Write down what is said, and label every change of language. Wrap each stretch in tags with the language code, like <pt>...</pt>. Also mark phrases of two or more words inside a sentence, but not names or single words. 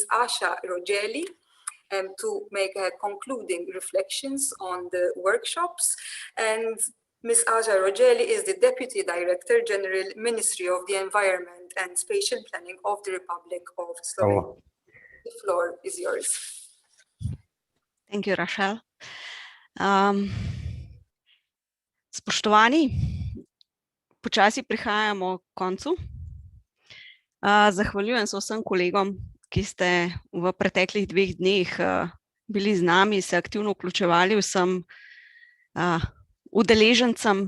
<en>Asha Rogeli to make concluding reflections on the workshops. And Ms. Asha Rogeli is the Deputy Director General, Ministry of the Environment and Spatial Planning of the Republic of Slovenia. The floor is yours. Thank you, Rachel.</en> <sl>Spoštovani, počasi prihajamo k koncu. Zahvaljujem se vsem kolegom, ki ste v preteklih 2 dneh bili z nami, se aktivno vključevali, vsem udeležencem.</sl>